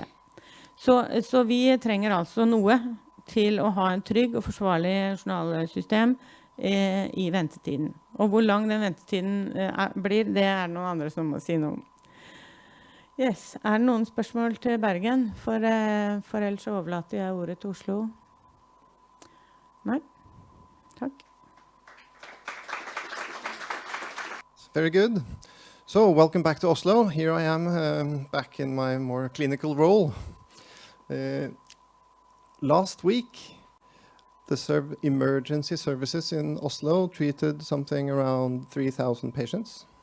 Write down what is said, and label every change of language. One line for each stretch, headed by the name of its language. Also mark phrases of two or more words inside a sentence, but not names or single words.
Norwegian: Så vi trenger altså noe til å ha en trygg og forsvarlig journalsystem I ventetiden. Og hvor lang den ventetiden blir, det noen andre som må si noe om. Yes. Det noen spørsmål til Bergen? For ellers overlater jeg ordet til Oslo. Nei. Takk.
English: Very good. So, welcome back to Oslo. Here I am back in my more clinical role. Last week, the emergency services in Oslo treated something around 3,000 patients.